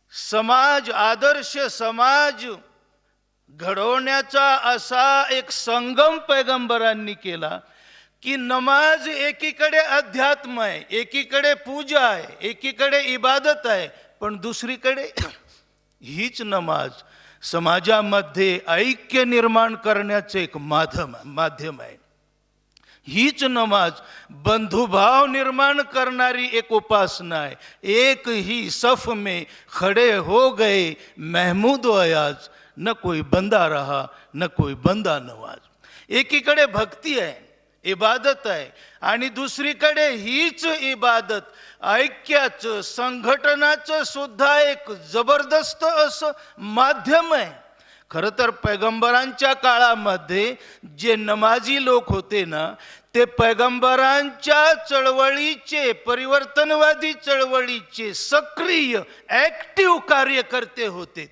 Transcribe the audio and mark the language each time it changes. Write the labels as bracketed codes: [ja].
[mr] समाज, आदर्श समाज घडवण्याचा असा एक संगम पैगंबरांनी केला की नमाज एकीकडे अध्यात्म आहे, एकीकडे पूजा आहे, एकीकडे इबादत आहे, पण दुसरीकडे हीच नमाज समाजामध्ये ऐक्य निर्माण करण्याचे एक माध्यम आहे. हीच नमाज बंधुभाव निर्माण करणारी एक उपासना आहे. [hi] एक ही सफ में खड़े हो गए महमूद अयाज, न कोई बंदा रहा न कोई बंदा नवाज. [mr] एकीकडे भक्ती आहे, इबादत आहे. आणि दुसरीकडे हीच इबादत ऐक्याचं, संघटनाचं सुद्धा एक जबरदस्त असं माध्यम आहे. खरं तर पैगंबरांच्या काळामध्ये जे नमाजी लोक होते ना, ते पैगंबरांच्या चळवळीचे, परिवर्तनवादी चळवळीचे सक्रिय ॲक्टिव्ह कार्यकर्ते होते.